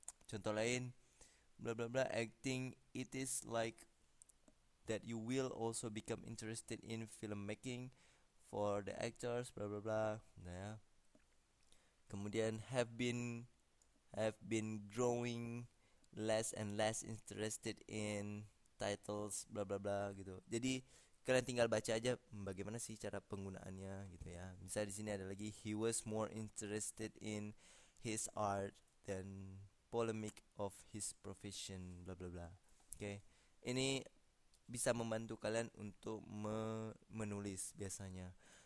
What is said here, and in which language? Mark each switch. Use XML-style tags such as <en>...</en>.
<id>Contoh lain,</id> <en>bla bla bla, acting. It is like that you will also become interested in filmmaking for the actors, bla bla bla.</en> <id>Nah, kemudian</id> <en>have been growing less and less interested in titles, bla bla bla</en> <id>gitu. Jadi kalian tinggal baca aja bagaimana sih cara penggunaannya gitu ya. Misalnya di sini ada lagi,</id> <en>he was more interested in his art than polemic of his profession, bla bla bla.</en> <id>Oke. Ini bisa membantu kalian untuk menulis biasanya.</id>